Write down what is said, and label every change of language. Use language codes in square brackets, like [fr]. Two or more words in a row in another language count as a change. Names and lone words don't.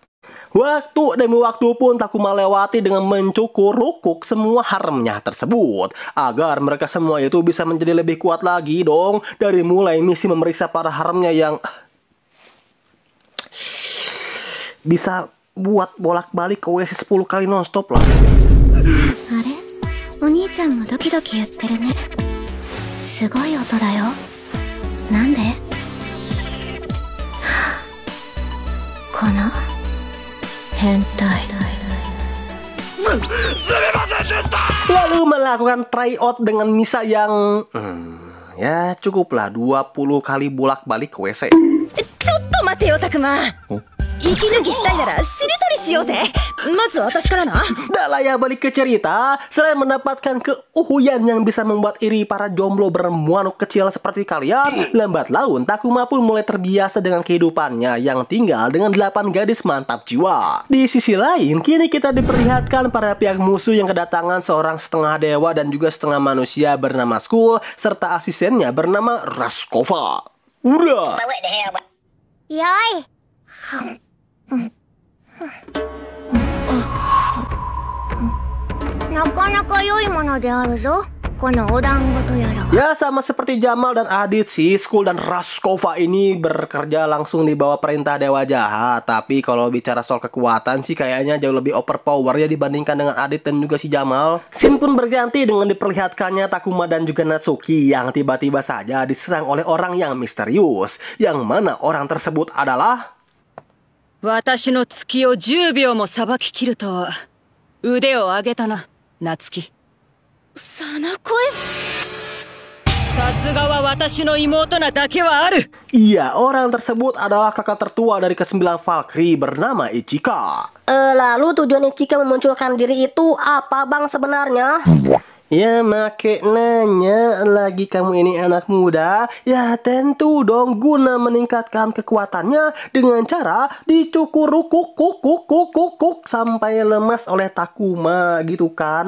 [id] Waktu demi waktu pun Takuma lewati dengan mencukur rukuk semua haremnya tersebut, agar mereka semua itu bisa menjadi lebih kuat lagi dong. Dari mulai misi memeriksa para haremnya yang bisa buat bolak-balik ke WC 10 kali nonstop lah. [ja] あれ？お兄ちゃんもドキドキやってるね. すごい音だよ。何で? Kono? Hentai. [id] Lalu melakukan tryout dengan Misa yang ya cukuplah 20 kali bolak-balik ke WC. [ja] ちょっと待てよ、たくま。息抜きしたいならしりとりしようぜ。まず私からな。 [id] Dah lah ya, balik ke cerita. Selain mendapatkan keuhuyan yang bisa membuat iri para jomblo bermuanuk kecil seperti kalian, lambat laun Takuma pun mulai terbiasa dengan kehidupannya yang tinggal dengan 8 gadis mantap jiwa. Di sisi lain, kini kita diperlihatkan para pihak musuh yang kedatangan seorang setengah dewa dan juga setengah manusia bernama Skull, serta asistennya bernama Raskova. Udah. [ja] やい。なかなか良いものであるぞ。このお団子とやらは。 [id] Ya, sama seperti Jamal dan Adit sih, Skull dan Raskova ini bekerja langsung di bawah perintah Dewa Jahat. Tapi kalau bicara soal kekuatan sih kayaknya jauh lebih overpower ya dibandingkan dengan Adit dan juga si Jamal. Scene pun berganti dengan diperlihatkannya Takuma dan juga Natsuki yang tiba-tiba saja diserang oleh orang yang misterius. Yang mana orang tersebut adalah... [ja] 私の月を10秒もさばききるとは腕を上げたな、夏希。さなこえ。さすがは私の妹なだけはある。 [id] Iya, orang tersebut adalah kakak tertua dari ke-9 Valkyrie bernama Ichika. Lalu tujuan Ichika memunculkan diri itu apa bang sebenarnya? Ya make nanya lagi kamu ini anak muda. Ya tentu dong guna meningkatkan kekuatannya dengan cara dicukur kuk sampai lemas oleh Takuma gitu kan.